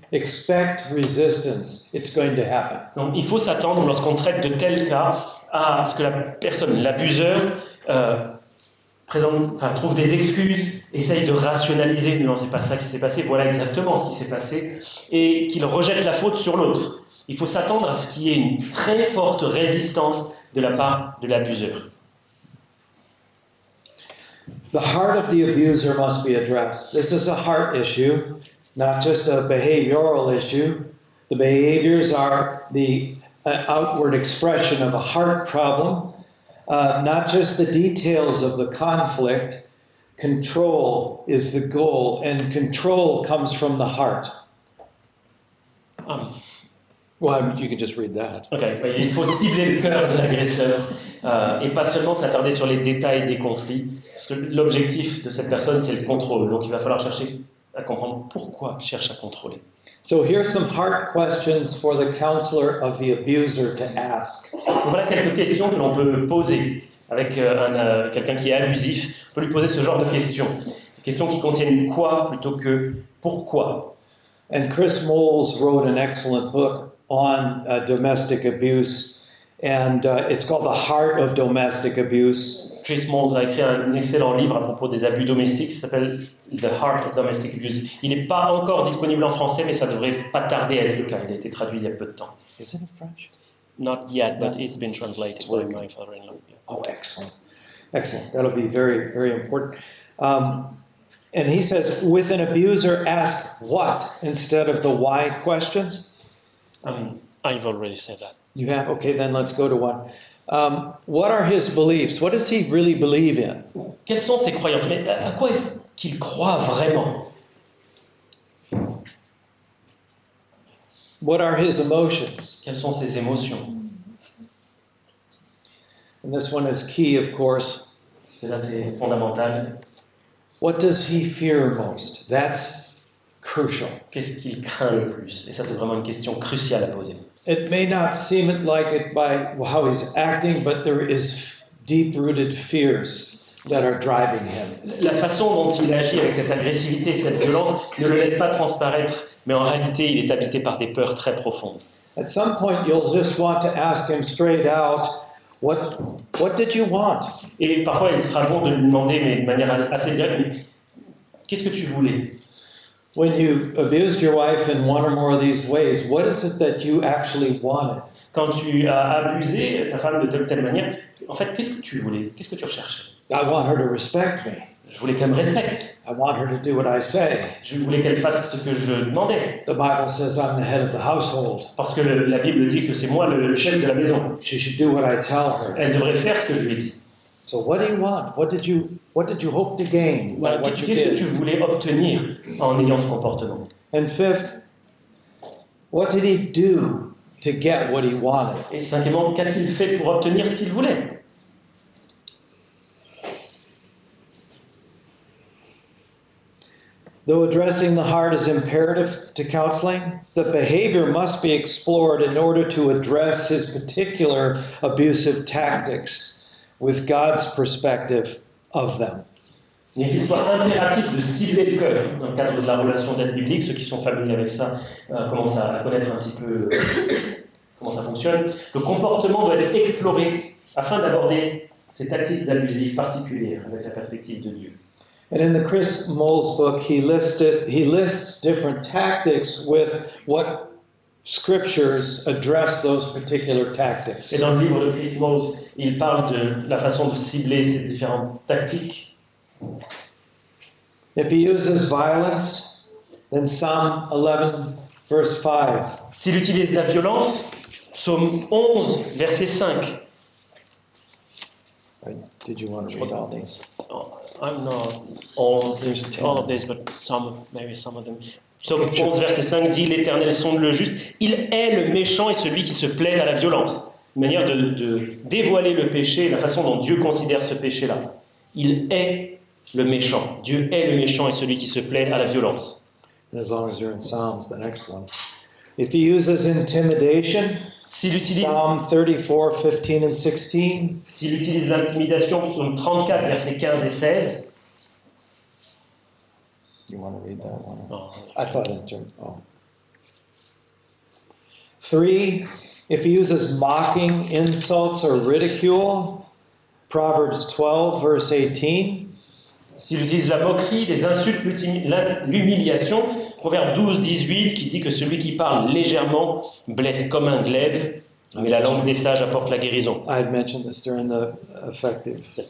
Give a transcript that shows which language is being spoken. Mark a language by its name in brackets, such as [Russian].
[English] Expect resistance. It's going to happen. [French] Donc il faut s'attendre, lorsqu'on traite de tels cas, à ce que la personne, l'abuseur, trouve des excuses, essaye de rationaliser, non, c'est pas ça qui s'est passé, voilà exactement ce qui s'est passé, et qu'il rejette la faute sur l'autre. Il faut s'attendre à ce qu'il y ait une très forte résistance de la part de l'abuseur. [English] The heart of the abuser must be addressed. This is a heart issue, not just a behavioral issue. The behaviors are the outward expression of a heart problem, not just the details of the conflict. Control is the goal, and control comes from the heart. Well, you can just read that. Okay. [French] Il faut cibler le cœur de l'agresseur et pas seulement s'attarder sur les détails des conflits, parce que l'objectif de cette personne, c'est le contrôle. Donc il va falloir chercher à comprendre pourquoi il cherche à contrôler. [English] So here's some hard questions for the counselor of the abuser to ask. [French] Voilà quelques questions que l'on peut poser avec quelqu'un qui est abusif. On peut lui poser ce genre de questions. Des questions qui contiennent quoi plutôt que pourquoi. [English] And Chris Moles wrote an excellent book on domestic abuse, and it's called The Heart of Domestic Abuse. [French] Chris Moles a écrit un excellent livre à propos des abus domestiques qui s'appelle The Heart of Domestic Abuse. Il n'est pas encore disponible en français, mais ça ne devrait pas tarder à être le cas. Il a été traduit il y a peu de temps. [English] Is it in French? Not yet, but it's been translated by my father-in-law. Oh, excellent. Excellent. That'll be very, very important. And he says, with an abuser, ask what instead of the why questions. I've already said that. You have? Okay, then let's go to one. What are his beliefs? What does he really believe in? [French] Quelles sont ses croyances? Mais à quoi est-ce qu'il croit vraiment? [English] What are his emotions? [French] Quelles sont ses émotions? [English] And this one is key, of course. [French] Là, c'est fondamental. [English] What does he fear most? That's crucial. [French] Qu'est-ce qu'il craint le plus? Et ça, c'est vraiment une question cruciale à poser. [English] It may not seem like it by how he's acting, but there is deep-rooted fears that are driving him. [French] La façon dont il agit avec cette agressivité, cette violence, ne le laisse pas transparaître, mais en réalité, il est habité par des peurs très profondes. [English] At some point, you'll just want to ask him straight out, what did you want? [French] Et parfois, il sera bon de lui demander, mais de manière assez directe, qu'est-ce que tu voulais? [English] When you abused your wife in one or more of these ways, what is it that you actually wanted? [French] Quand tu as abusé ta femme de telle manière, en fait, qu'est-ce que tu voulais? Qu'est-ce que tu recherchais? [English] I want her to respect me. [French] Je voulais qu'elle me respecte. [English] I want her to do what I say. [French] Je voulais qu'elle fasse ce que je demandais. [English] The Bible says I'm the head of the household. [French] Parce que la Bible dit que c'est moi le chef de la maison. [English] She should do what I tell her. [French] Elle devrait faire ce que je lui ai dit. [English] So what do you want? What did you hope to gain by what you [French] Qu'est-ce que tu [English] did? [French] voulais obtenir en ayant ce comportement? [English] And fifth, what did he do to get what he wanted? [French] Et cinquièmement, qu'a-t-il fait pour obtenir ce qu'il voulait? [English] Though addressing the heart is imperative to counseling, the behavior must be explored in order to address his particular abusive tactics with God's perspective of them. [French] Mais qu'il soit impératif de cibler le cœur dans le cadre de la relation d'aide biblique. Ceux qui sont familiers avec ça commencent à connaître un petit peu comment ça fonctionne. Le comportement doit être exploré afin d'aborder ces tactiques abusives particulières avec la perspective de Dieu. [English] And in the Chris Moles book, he lists different tactics with what scriptures address those particular tactics. [French] Et dans le livre de Chris Moles, il parle de la façon de cibler ces différentes tactiques. [English] If he uses violence, then Psalm 11, verse 5. [French] S'il utilise la violence, Psaume 11, verset 5. [English] Did you want to read all these? I'm not all of this, but maybe some of them. [French] Psaume 11, verset 5 dit « L'Éternel sonde le juste, il hait le méchant et celui qui se plaît à la violence. » Une manière de dévoiler le péché, la façon dont Dieu considère ce péché-là. Il hait le méchant. Dieu hait le méchant et celui qui se plaît à la violence. [English] And as long as you're in Psalms, the next one. If he uses intimidation, [French] S'il utilise [English] Psalm 34, 15 and 16. [French] S'il utilise l'intimidation, psaume 34, versets 15 et 16. [English] You want to read that one? Oh, I thought it was Jim. Oh. 3, if he uses mocking, insults, or ridicule, Proverbs 12, verse 18. [French] S'il utilise la moquerie, des insultes, l'humiliation, Proverbe 12, 18, qui dit que celui qui parle légèrement blesse comme un glaive, mais la langue des sages apporte la guérison. [English] I had mentioned this during the effective.